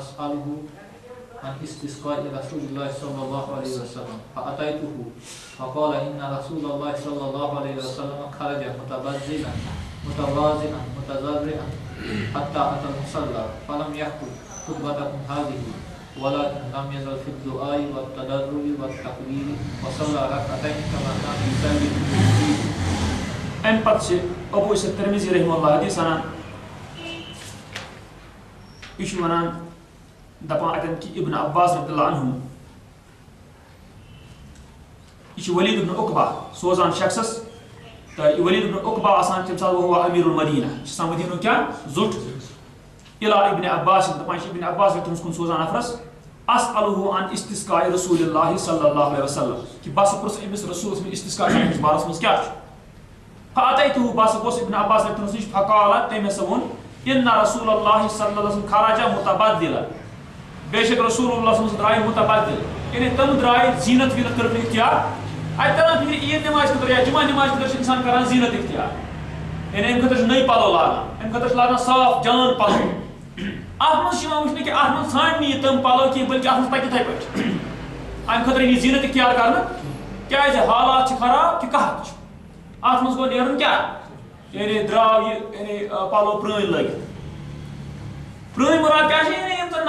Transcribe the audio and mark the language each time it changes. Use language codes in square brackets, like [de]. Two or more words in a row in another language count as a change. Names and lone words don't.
[ar] أسأله عن استسقاء رسول الله صلى الله عليه وسلم فأتيته فقال إن رسول الله صلى الله عليه وسلم خرج متبذلا متواضعا متضرعا حتى أتى المصلى فلم يخطب خطبتكم هذه ولكن لم يزل في الدعاء والتضرع والتكبير وصلى ركعتين كما كان يصلي في المسجد. [ks] أمہِ پتہٕ چھِ ابو اسحاق ترمذی [ar] رحمہ اللہ [ks] حدیث وَنان یہِ چھُ وَنان دَپان اَتٮ۪ن کہِ ابن عباس [ar] رضی اللہ عنہ [ks] یہِ چھُ ولید ابن عقبہ سوزان شخصس تہٕ یہِ ولید ابن عقبہ آسان تَمہِ ساتہٕ [ar] وهو أمير المدينة [ks] یہِ چھُ آسان مدیٖنُک کیٛاہ زوٚٹ إلى ابن عباس دَپان چھِ ابن عباس تٔمِس کُن سوزان نفرس [ar] أسأله عن استسقاء رسول الله صلى الله عليه وسلم [ks] کہِ بہٕ ہسا پرٛژھ أمِس رسوٗلس منٛز استسقاء کرنہٕ بارس منٛز کیٛاہ چھُ فأتيته بہٕ ہسا گوٚس ابن عباس تٔمِس نِش فقال تٔمۍ ہسا ووٚن [ar] إن رسول الله صلى الله عليه وسلم خرج متبدلا [ks] بے شک رسول اللہ [ar] صلی اللہ علیہ وسلم [ks] درائے متبدل یعنی تم درائے زینت وینت کٔرٕکھ اختیار اَتہِ تران فِکرِ عیٖد نٮ۪مازِ خٲطرٕ یا جُمعہ نٮ۪مازِ خٲطرٕ چھُ اِنسان کران زینت اختیار یعنی اَمہِ خٲطرٕ چھُ نٔے پَلو لاگان اَمہِ خٲطرٕ چھُ لاگان صاف جان پَلو اَتھ منٛز چھُ یِوان وٕچھنہٕ کہِ اَتھ منٛز ژھانٛڈِ نہٕ یہِ تِم پَلو کینٛہہ بٔلکہِ اَتھ منٛز پَکہِ یِتھَے پٲٹھۍ اَمہِ خٲطرٕ یی زینت اختیار کرنہٕ کیٛازِ حالات چھِ خراب کہِ قحط چھُ اَتھ منٛز گوٚو نیرُن کیٛاہ یعنی درٛاو یہِ یعنی پَلو پرٛٲنۍ لٲگِتھ پرٛٲنۍ مُراد کیٛاہ چھِ یعنی یِم زَن